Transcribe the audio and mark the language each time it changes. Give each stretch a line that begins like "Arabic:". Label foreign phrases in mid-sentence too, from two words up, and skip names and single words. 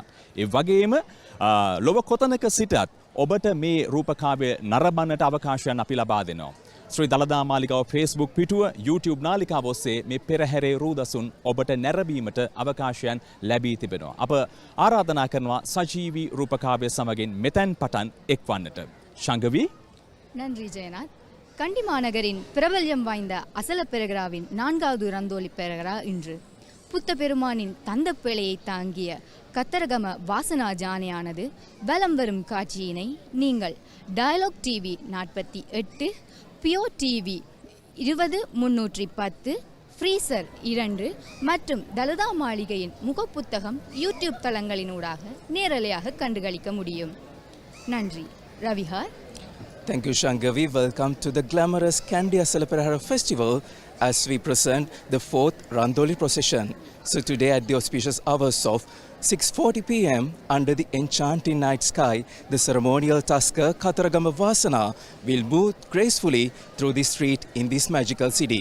Sinhala: ඒ වගේම ලොව කොතනක සිටත් ඔබට මේ රූපකාව්‍ය නරඹන්නට අවකාශයන් අපි ලබා දෙනවා. ශ්‍රී දලදා මාලිගාව Facebook පිටුව YouTube නාලිකාව ඔස්සේ මේ පෙරහැරේ රූදසුන් ඔබට නැරඹීමට අවකාශයන් ලැබී තිබෙනවා. අප ආරාධනා කරනවා සජීවී රූපකාව්‍ය සමගින් මෙතෙන් පටන් එක්වන්නට. ஷங்கவி
Tamil: நன்றி ஜெயநாத். கண்டி மாநகரின் பிரபல்யம் வாய்ந்த அசல பெரகராவின் 4வது ரந்தோலி பெரகரா இன்று புத்த பெருமானின் தந்த பிழையை தாங்கிய கத்தரகம வாசனா ஜானையானது வலம் வரும் காட்சியினை நீங்கள் டயலாக் டிவி 48, PO TV 20310, ஃப்ரீசர் 2 மற்றும் தலதா மாளிகையின் முகப்புத்தகம் யூடியூப் தளங்களினூடாக நேரலையாக கண்டுகளிக்க முடியும். நன்றி. Ravihar.
English: Thank you, Shangavi. Welcome to the glamorous Kandy Esala Perahera festival as we present the 4th Randoli procession. So today at the auspicious hours of 6:40 p.m. under the enchanting night sky, the ceremonial tasker Katharagama Vasana will move gracefully through the street in this magical city.